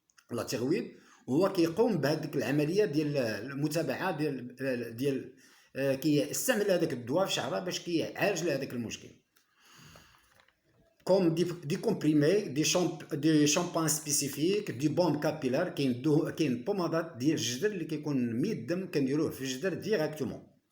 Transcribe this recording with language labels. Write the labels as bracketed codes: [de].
[ar] لا تيرويد، وهو كيقوم بهذيك العمليه ديال المتابعه ديال كيستعمل هذاك الدواء في شعره باش كيعالج له هذاك المشكل. [fr] comme des comprimés, des shampoings spécifiques, du baume capillaire. [ar] كاين بومادات ديال الجدر اللي كيكون مي الدم كنديروه في الجدر ديريكتومون.